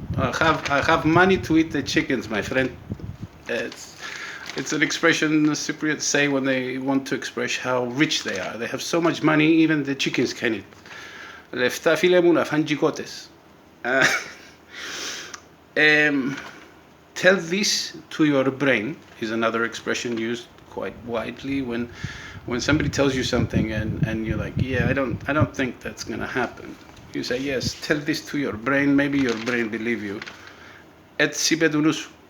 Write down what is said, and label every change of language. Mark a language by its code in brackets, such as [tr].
[en] I have money to eat the chickens, my friend. It's an expression the Cypriots say when they want to express how rich they are. They have so much money, even the chickens can eat. [el] Λεφτά φίλε μου να φάνε τζικότες. [en] Tell this to your brain is another expression used quite widely when somebody tells you something and you're like, yeah, I don't think that's gonna happen. You say, yes, tell this to your brain, maybe your brain believe you. [el] Έτσι είπε του νου σου.